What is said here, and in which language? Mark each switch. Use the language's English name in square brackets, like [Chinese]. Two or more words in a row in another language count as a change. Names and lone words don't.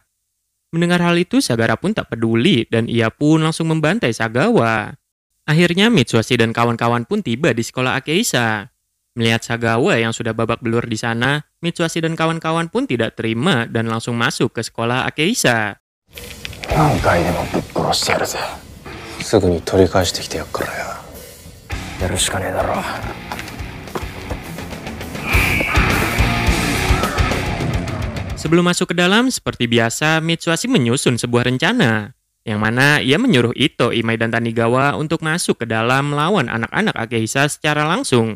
[Indonesian] Mendengar hal itu, Sagara pun tak peduli dan ia pun langsung membantai Sagawa. Akhirnya Mitsuashi dan kawan-kawan pun tiba di sekolah Akehisa. Melihat Sagawa yang sudah babak belur di sana, Mitsuashi dan kawan-kawan pun tidak terima dan langsung masuk ke sekolah Akehisa. [Japanese] 何回でもぶっ殺してやるぜ。すぐに取り返してきてやっからよ。やるしかねえだろ。 [Indonesian] Sebelum masuk ke dalam, seperti biasa, Mitsuashi menyusun sebuah rencana. Yang mana ia menyuruh Ito, Imai, dan Tanigawa untuk masuk ke dalam melawan anak-anak Akehisa secara langsung.